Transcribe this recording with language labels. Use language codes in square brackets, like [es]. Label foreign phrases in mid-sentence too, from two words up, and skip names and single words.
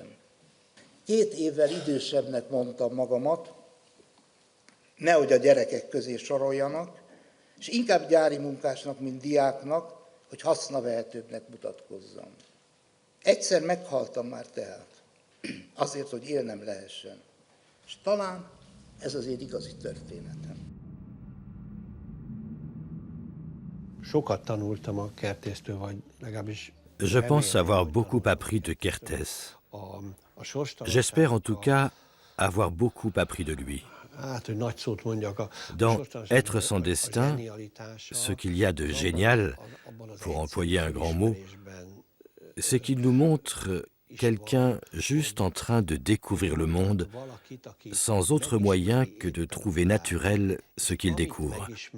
[hu] 2 évvel idősebbnek mondtam magamat, nehogy a gyerekek közé soroljanak, és inkább gyári munkásnak, mint diáknak, hogy hasznavehetőbbnek mutatkozzam. Egyszer meghaltam már tehát, azért, hogy élnem lehessen. És talán ez az én igazi történetem. Sokat tanultam a Kertésztől, vagy legalábbis... [fr] Je pense avoir beaucoup appris de Kertész. J'espère en tout cas avoir beaucoup appris de lui. Dans Être sans destin, ce qu'il y a de génial, pour employer un grand mot, c'est qu'il nous montre quelqu'un juste en train de découvrir le monde, sans autre moyen que de trouver naturel ce qu'il découvre.